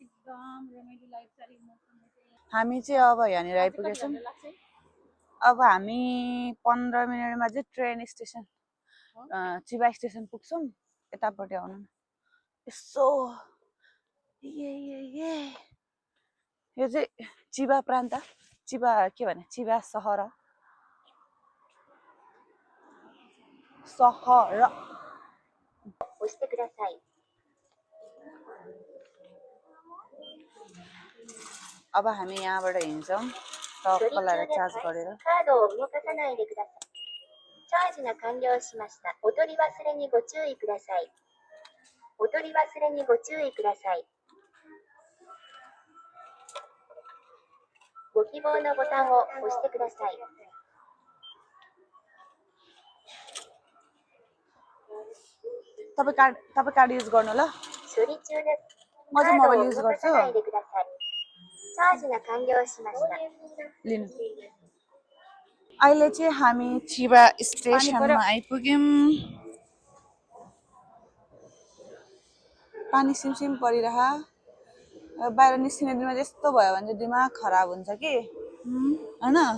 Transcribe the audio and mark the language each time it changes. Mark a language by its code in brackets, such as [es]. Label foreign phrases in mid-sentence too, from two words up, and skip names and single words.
[ne] हामी चाहिँ अब यहाँनिर आइपुगेछौँ अब हामी 15 मिनेटमा चाहिँ [en] train station [ne] चिबा स्टेसन पुग्छौँ यतापट्टि आउनु यसो यो चाहिँ चिबा प्रान्त चिबा के भने चिबा सहर अब हामी यहाँबाट हिँड्छौँ टक्कलाई चार्ज गरेर [ja] チャージが完了しました。お取り忘れにご注意ください。お取り忘れにご注意ください。ご希望のボタンを押してください。 [ne] तपाईं [en] card use [ne] गर्नु ल [ja] 処理中です。 [ne] म चाहिँ [en] mobile use [ne] गर्छु [ja] チャージが完了しました。 [ne] लिनु अहिले चाहिँ हामी चिबा स्टेसनमा आइपुग्यौं पानी सिमसिम परिरह बाहिर निस्किने दिनमा यस्तो भयो भने चाहिँ दिमाग खराब हुन्छ कि हैन